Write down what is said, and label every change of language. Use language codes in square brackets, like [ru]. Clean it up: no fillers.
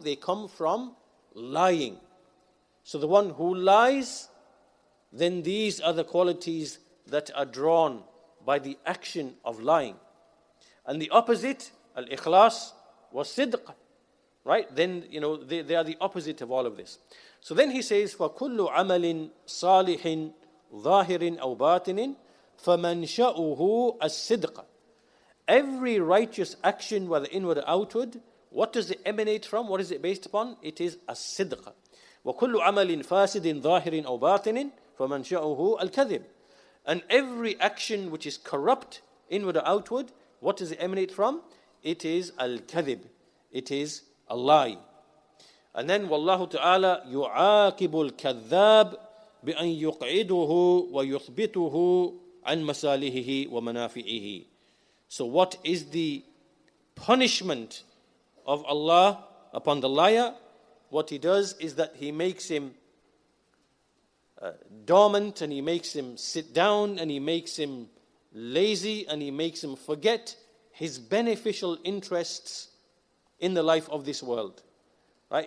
[en] They come from lying. So the one who lies, then these are the qualities that are drawn by the action of lying. And the opposite, al-ikhlas, was sidq. Right? Then, they are the opposite of all of this. So then he says, [ar] فَكُلُّ عَمَلٍ صَالِحٍ ظَاهِرٍ أَوْ بَاطِنٍ فَمَنْشَأُهُ الصِّدْقَ. [en] Every righteous action, whether inward or outward, what does it emanate from? What is it based upon? It is as-sidq. [ar] وَكُلُّ عَمَلٍ فَاسِدٍ ظَاهِرٍ أَوْ بَاطِنٍ فَمَنْشَأُهُ الْكَذِبِ. [en] And every action which is corrupt, inward or outward, what does it emanate from? It is al-kadhib. It is a lie. And then Wallahu Ta'ala يُعَاقِبُ الْكَذَّابِ بِأَنْ يُقْعِدُهُ وَيُثْبِتُهُ عَنْ مَصَالِحِهِ وَمَنَافِعِهِ. So what is the punishment of Allah upon the liar? What he does is that he makes him dormant, and he makes him sit down, and he makes him lazy, and he makes him forget his beneficial interests in the life of this world. Right?